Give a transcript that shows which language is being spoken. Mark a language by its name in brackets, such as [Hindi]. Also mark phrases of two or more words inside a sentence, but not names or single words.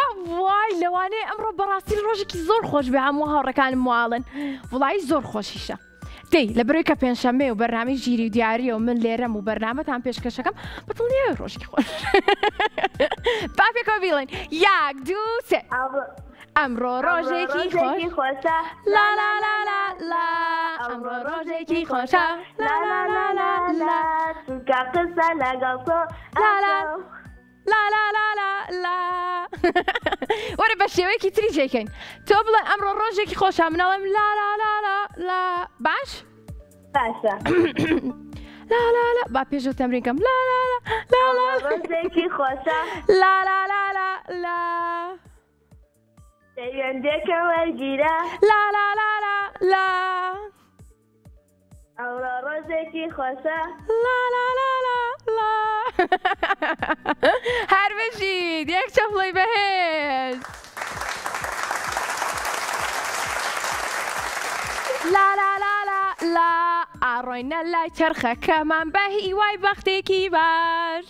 [Central Kurdish] وای لەوانەیە ئەمڕۆ بەڕاستی ڕۆژێکی زۆر خۆش بێ هەموو هاوڕەکانم واڵن وڵی زۆر خۆشیشە دەی لەبەرەوەی کە پێنجشەممە و بەرنامەی ژیری و دیاریە و من لێرەم و بەرنامەتان پێشکەشەکەم بەدڵنیایە ڕۆژێکی خۆش با پێکەوە بیڵێن یاک دوو سێ ئەمڕۆ ڕۆژێکی خۆشە لا لا لا لا لا ئەمڕۆ ڕۆژێکی خۆشە لا لا لا لا لا چونکە قسە لەگەڵ تۆ لا لا لا لا لا لا لا وەرە بە شێوەیەکی تری جێکەین تۆ بڵێن ئەمڕۆ ڕۆژێکی خۆشە منەڵێم لا لا لا لا لا باش؟ باشە لا لا لا با پێشەوە تەمرینکەم لا لا لا لا لا ڕۆژێکی خۆشە لا لا لا لا لا دەیوێندێکە وەرگیرە لا لا لا لا لا ئەوڕۆ ڕۆژێکی خۆشە. لا لا لا لا لا هەر بژید یەک چەپڵی بەهێز. لا لا لا لا لا ئاڕۆینە لای چرخەکەمان بە هیوای بەختێکی باش.